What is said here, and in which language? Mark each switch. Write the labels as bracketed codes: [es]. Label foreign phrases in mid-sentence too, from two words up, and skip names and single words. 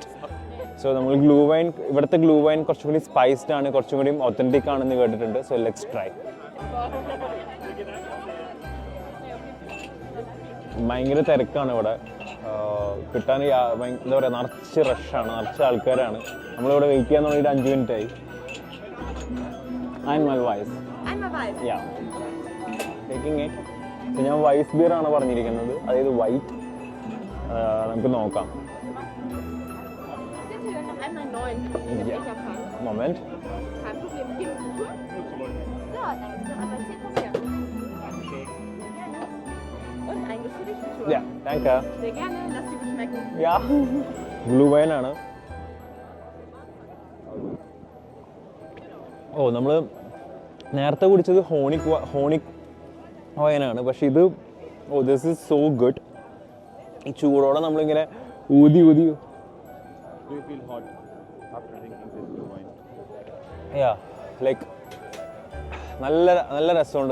[ml] സോ നമ്മൾ ഗ്ലൂ വൈൻ, ഇവിടുത്തെ ഗ്ലൂ വൈൻ കുറച്ചും കൂടി സ്പൈസ്ഡ് ആണ്, കുറച്ചും കൂടി ഒത്തൻറ്റിക് ആണെന്ന് കേട്ടിട്ടുണ്ട്. [en] So let's try. ഭയങ്കര തിരക്കാണ് ഇവിടെ, കിട്ടാൻ എന്താ പറയുക നിറച്ച് റഷാണ്, നിറച്ച് ആൾക്കാരാണ്. നമ്മളിവിടെ വെയിറ്റ് ചെയ്യാൻ തുടങ്ങിയിട്ട് 5 മിനിറ്റ് ആയി. And my wife. Yeah. Taking it. [ml] So ഞാൻ വൈസ് ബിയർ ആണ് പറഞ്ഞിരിക്കുന്നത്, അതായത് വൈറ്റ്. നമുക്ക് നോക്കാം. [de] Moment. Yeah, danke. Sehr gerne, lass dir beschmecken. [en] Yeah. [ml] ബ്ലൂ വൈൻ ആണ്. ഓ, നമ്മൾ നേരത്തെ കുടിച്ചത് ഹോണിക് വൈനാണ്. പക്ഷെ ഇത് [en] this is so good. [ml] ഈ ചൂടോടെ നമ്മളിങ്ങനെ ഊതി ലൈക്ക് നല്ല രസമുണ്ട്.